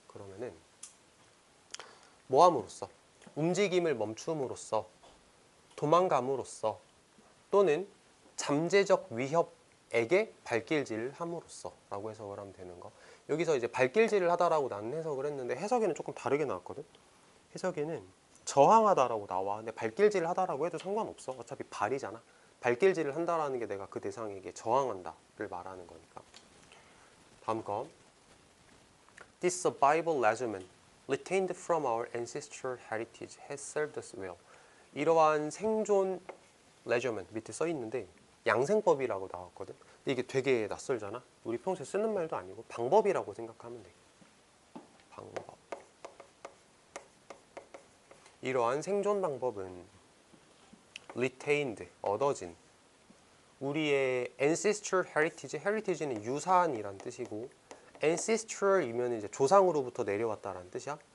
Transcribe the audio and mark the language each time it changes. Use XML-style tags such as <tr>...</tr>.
<ko>그러면은 모함으로써, 움직임을 멈춤으로써, 도망감으로써, 또는 잠재적 위협에게 발길질을 함으로써 라고 해석을 하면 되는 거. 여기서 이제 발길질을 하다라고 나는 해석을 했는데, 해석에는 조금 다르게 나왔거든. 해석에는 저항하다라고 나와. 근데 발길질을 하다라고 해도 상관없어. 어차피 발이잖아. 발길질을 한다라는 게 내가 그 대상에게 저항한다를 말하는 거니까. 다음 거.</ko> <en>This survival regimen retained from our ancestral heritage has served us well.</en> <ko>이러한 생존 regimen 밑에 써 있는데 양생법이라고 나왔거든. 근데 이게 되게 낯설잖아. 우리 평소에 쓰는 말도 아니고 방법이라고 생각하면 돼. 방법. 이러한 생존 방법은 retained, 얻어진, 우리의 ancestral heritage, heritage는 유산이란 뜻이고, ancestral이면 이제 조상으로부터 내려왔다라는 뜻이야.</ko>